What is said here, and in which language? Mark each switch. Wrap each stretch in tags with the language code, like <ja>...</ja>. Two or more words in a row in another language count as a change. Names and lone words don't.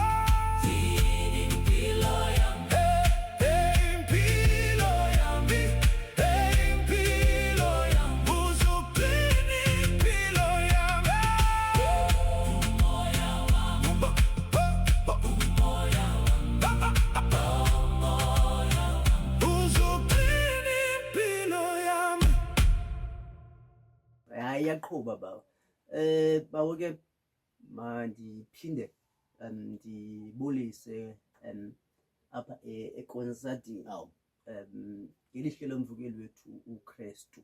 <zu>Gcina impilo yami, impilo yami, impilo yami, uzugcina impilo yami. Umoya wami, umoya wami, uzugcina impilo yami.</zu> <xh>Hayi iyaqhuba bawo. Bawo ke mandiphinde ndibulise apha ekonsathini Awu, ngelihle lomvukeli wethu uKristu.</xh>